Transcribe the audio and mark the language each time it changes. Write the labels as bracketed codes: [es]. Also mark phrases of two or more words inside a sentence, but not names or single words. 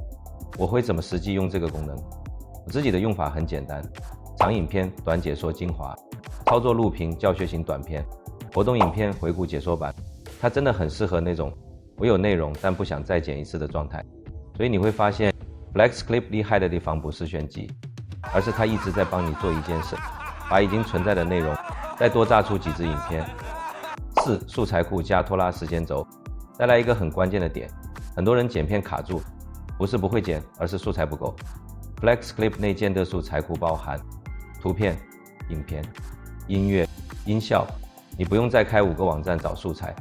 [zh] 我會怎麼實際用這個功能？我自己的用法很簡單：長影片、短解說精華，操作錄屏、教學型短片，活動影片、回顧解說版。它真的很適合那種我有內容但不想再剪一次的狀態。所以你會發現 FlexClip 厲害的地方不是炫技，而是它一直在幫你做一件事，把已經存在的內容再多炸出幾支影片。4、素材庫加拖拉時間軸。再來一個很關鍵的點，很多人剪片卡住，不是不會剪，而是素材不夠。FlexClip 內建的素材庫包含圖片、 影片、音乐、音效，你不用再开5个网站找素材。